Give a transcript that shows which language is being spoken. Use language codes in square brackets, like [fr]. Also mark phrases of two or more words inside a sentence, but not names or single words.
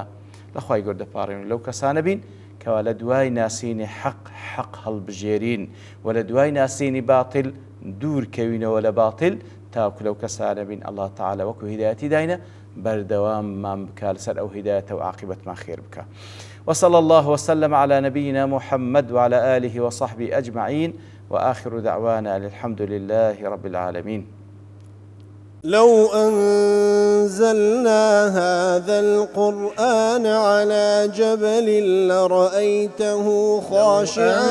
[ckb] لەخوای گەورە دەپاڕێن لەو کەسانە بین کەوا لە دوای ناسینی حەق هەڵبژێرین و لە دوای ناسینی باتل دوورکەوینەوە لە باتل، تاکو لەو کەسانە بین [ar] الله تعالی [ckb] وەکو هیدایەتی داینە بەردەواممان بکا لەسەر ئەو هیدایەتە و عاقبەتمان خێر بکە. [ar] وصلى الله وسلم على نبينا محمد وعلى آله وصحبه أجمعين، وآخر دعوانا الحمد لله رب العالمين. لو أنزلنا هذا القرآن على جبل لرأيته خاشعا